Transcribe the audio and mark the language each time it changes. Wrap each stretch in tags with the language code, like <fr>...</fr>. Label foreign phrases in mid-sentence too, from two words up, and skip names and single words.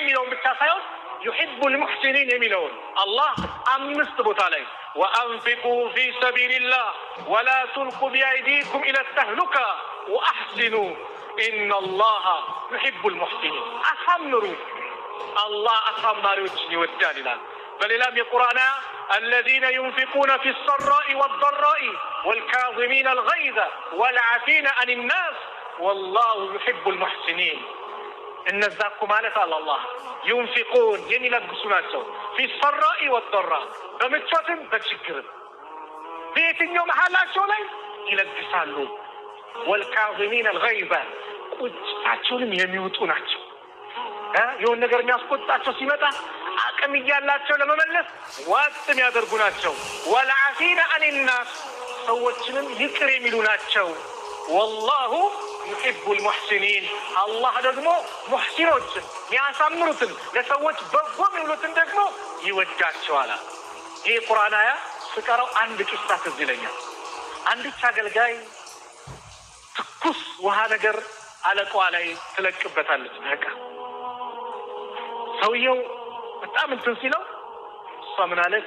<am>የሚለውን ብቻ ሳይሆን</am> <ar>يحب المحسنين</ar> <am>የሚለውን አላህ 5 ቦታ ላይ</am> <ar>وأنفقوا في سبيل الله ولا تلقوا بأيديكم إلى التهلكة وأحسنوا إن الله يحب المحسنين።</ar> <am>አሳምሩ፣ አላህ አሳማሪዎችን ይወዳል ይላል። በሌላም የቁርአን</am> <ar>الذين ينفقون في السراء والضراء والكاظمين الغيظ والعافين عن الناس والله يحب المحسنين.</ar> <am>እነዛኩ ማለት አላህ ينفقون የሚለግሱ ናቸው</am> <ar>في السراء والضراء</ar> <am>በምቾትም በችግርም በየትኛው መሐላቸው ላይ ይለግሳሉ።</am> <ar>والكاظمين الغيظ</ar> <am>ቁጣቸውንም የሚውጡ ናቸው። የሆነ ነገር የሚያስቆጣቸው ሲመጣ አቅም እያላቸው ለመመለስ ዋጥ የሚያደርጉ ናቸው። ወልዓፊነ አኒናስ ሰዎችንም ይቅር የሚሉ ናቸው።</am> <ar>والله يحب المحسنين</ar> <am>አላህ ደግሞ ሙሕሲኖችን የሚያሳምሩትን ለሰዎች በጎ የሚውሉትን ደግሞ ይወዳቸዋል። ይህ ቁርአን አያ ስቀረው አንድ ቂሳ ትዝ ይለኛል። አንዲት አገልጋይ ትኩስ ውሃ ነገር አለቃዋ ላይ ትለቅበታለች። በቃ ሰውየው በጣም እንትን ሲለው እሷ ምን አለች?</am>